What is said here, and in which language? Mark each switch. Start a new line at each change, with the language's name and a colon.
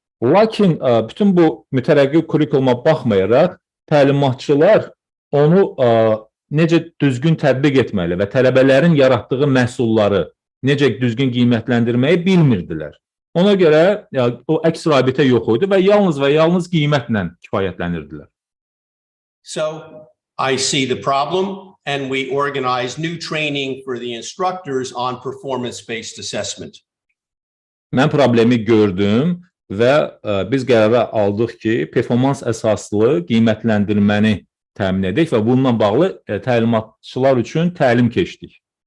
Azerbaijani: Lakin bütün bu mütərəqqi kurikuluma baxmayaraq, təlimatçılar onu necə düzgün tətbiq etməli və tələbələrin yaratdığı məhsulları necə düzgün qiymətləndirməyi bilmirdilər. Ona görə o əks rabitə yox idi və yalnız qiymətlə kifayətlənirdilər.
English: So I see the problem and we organize new training for the instructors on performance-based assessment.
Azerbaijani: Mən problemi gördüm və biz qərara aldıq ki, performans əsaslı qiymətləndirməni təmin edək və bununla bağlı təlimatçılar üçün təlim keçdik.